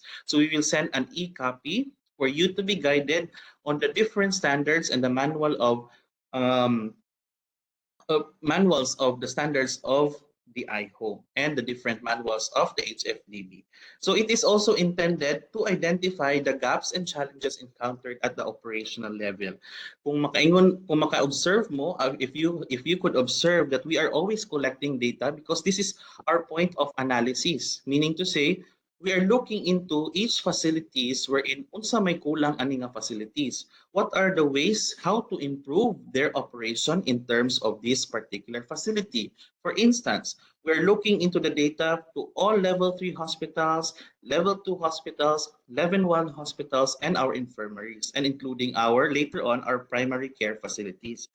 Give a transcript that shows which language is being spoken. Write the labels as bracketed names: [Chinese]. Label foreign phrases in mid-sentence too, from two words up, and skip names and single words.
[English] So we will send an e-copy for you to be guided on the different standards and the manuals of the standards of the iHome and the different manuals of the HFDB. So it is also intended to identify the gaps and challenges encountered at the operational level. [Cebuano] Kung maka-observe mo, [English] if you could observe that we are always collecting data because this is our point of analysis, meaning to say we are looking into each facilities wherein [Cebuano] unsa may kulang ani nga facilities. [English] What are the ways how to improve their operation in terms of this particular facility? For instance, we're looking into the data to all level 3 hospitals, level 2 hospitals, level 1 hospitals, and our infirmaries, and including later on, our primary care facilities.